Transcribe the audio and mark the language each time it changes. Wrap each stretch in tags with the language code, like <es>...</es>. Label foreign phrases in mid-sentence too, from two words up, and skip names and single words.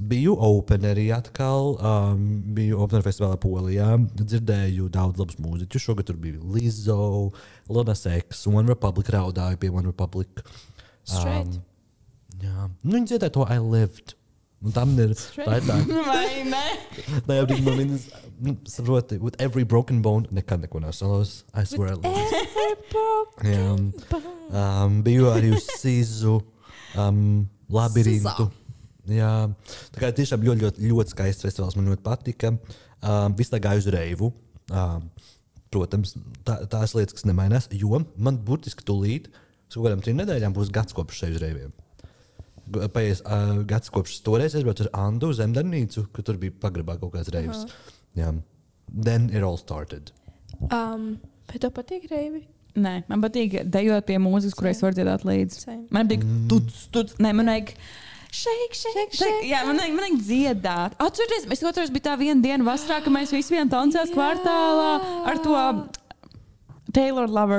<lv>Biju openerī atkal, biju opener festivālā Polijā, dzirdēju daudz labus mūziķus. Šogad tur bija Lizzo, Lil Nas X, One Republic, raudāju pie One Republic. Straight. Jā, viņi dziedāja to I Lived. Un tam ir tā. Vai ne? Nē, man saproti,</lv> <en>with every broken bone,</en> <lv>nekad neko nav solos.</lv> <en>I swear I lived.</en> <lv>Biju arī uz Sizu. Labirintu. Jā, tā kā tiešām ļoti skaists festivāls. Man ļoti patika. Visu laiku gāju uz reivu. Protams, tās lietas, kas nemainās, jo man burtiski tūlīt, uz kaut kādām 3 nedēļām būs gads kopš šeit uz reiviem. Paies gads kopš toreiz aizbraucu ar Andu uz Zemdarbnīcu, ka tur bija pagrabā kaut kāds reivs. Jā.</lv> <en>Then it all started.</en> <lv>Bet tev patīk reivi? Nē, man patīk dejot pie mūzikas, kurai es varu dziedāt līdzi. Same. Man patīk tuts. Nē, man vajag shake. Jā, man vajag dziedāt. Atcerieties, es otrais bija tā viena diena vasarā, ka mēs visi vien tancējām kvartālā ar to Taylor Lover.</lv>